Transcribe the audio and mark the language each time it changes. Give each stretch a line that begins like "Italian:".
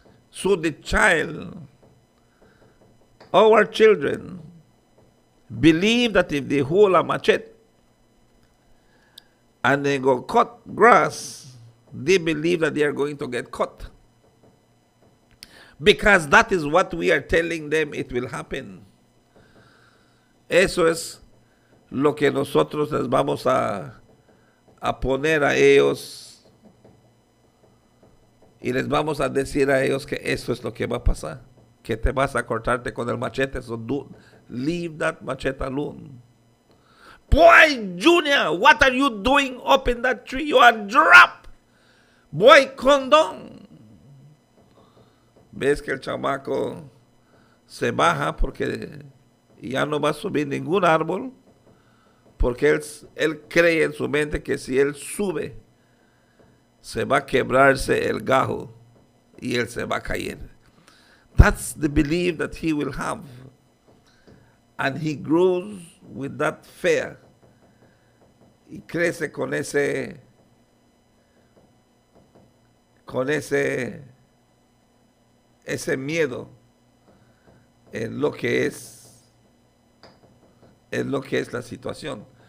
English: So the child, our children, believe that if they hold a machete and they go cut grass, they believe that they are going to get cut. Because that is what we are telling them it will happen.
Spanish: Eso es lo que nosotros les vamos a poner a ellos y les vamos a decir a ellos que eso es lo que va a pasar. Que te vas a cortarte con el machete.
English: So leave that machete alone. "Boy, Junior, what are you doing up in that tree? You are drop. Boy, condón."
Spanish: Ves que el chamaco se baja porque ya no va a subir ningún árbol, porque él cree en su mente que si él sube, se va a quebrarse el gajo y él se va a caer.
English: That's the belief that he will have. And he grows with that fear.
Spanish: Y crece con ese miedo en lo que es la situación.